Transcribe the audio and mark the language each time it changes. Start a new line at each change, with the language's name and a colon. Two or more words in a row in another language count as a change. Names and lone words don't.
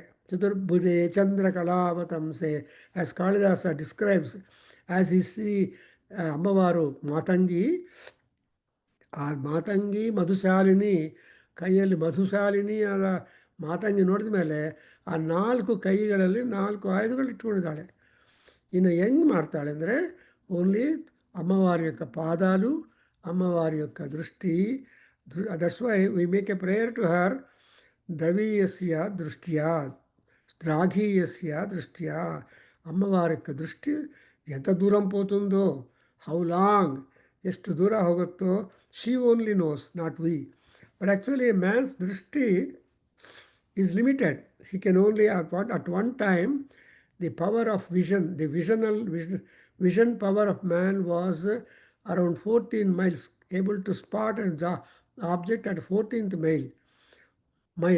Sanskrit: चतुर्भुजे चन्द्रकलावतंसे,
English: as Kalidasa describes, as we see
Telugu: అమ్మవారు మాతంగి.
Kannada: ಆ ಮಾತಂಗಿ ಮಧುಶಾಲಿನಿ, ಕೈಯಲ್ಲಿ ಮಧುಶಾಲಿನಿ ಆದ ಮಾತಂಗಿ ನೋಡಿದ ಮೇಲೆ ಆ 4 ಕೈಗಳಲ್ಲಿ 4 ಆಯುಧಗಳು ಇಟ್ಕೊಂಡಿದ್ದಾಳೆ. ಇನ್ನು ಹೆಂಗೆ ಮಾಡ್ತಾಳೆ ಅಂದರೆ,
Telugu: ಓನ್ಲಿ అమ్మవారి యొక్క పాదాలు, అమ్మవారి యొక్క దృష్టి.
English: that's why we make a prayer to her.
Sanskrit: द्रवीयस्य दृष्ट्या, श्लाघीयस्य दृष्ट्या.
Telugu: అమ్మవారి యొక్క దృష్టి ఎంత దూరం పోతుందో,
English: how long,
Kannada: ಎಷ್ಟು ದೂರ ಹೋಗುತ್ತೋ,
English: she only knows, not we. but actually a man's ದೃಷ್ಟಿ is limited. He can only, at one time, the power of vision, the vision power of man was around 14 miles, able to spot an object at 14th mile.